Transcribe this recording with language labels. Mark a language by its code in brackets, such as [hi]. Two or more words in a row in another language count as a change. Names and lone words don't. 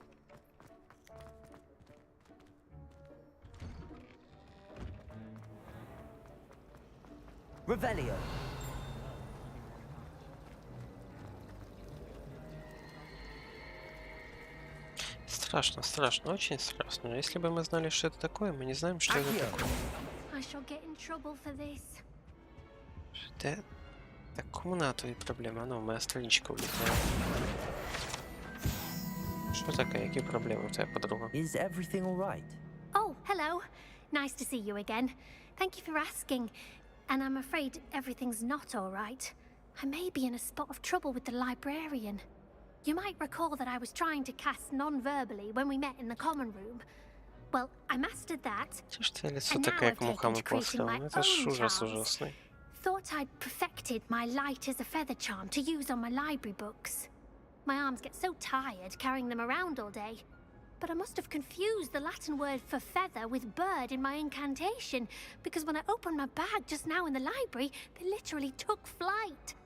[en] Revelio. [ru] Страшно, страшно, очень страшно. Если бы мы знали, что это такое, мы не знаем, что это такое. [en] I shall get in trouble for this. [uk] Де? Так, кому на твої проблеми? А ну, моя страничка улітає. Що таке? Які проблеми у тебе, подруга? [en] Is everything all right? Oh, hello. Nice to see you again. Thank you for asking. And I'm afraid everything's not all right. I may be in a spot of trouble with the librarian. You might recall that I was trying to cast non-verbally when we met in the common room. Well, I mastered that. [uk] Це ж це лицо таке, як мухами послано. Це ж ужас ужасний. [en] Thought I'd perfected my light as a feather charm to use on my library books. My arms get so tired carrying them around all day. but I must have confused the Latin word for feather with bird in my incantation, because when I opened my bag just now in the library, they literally took flight.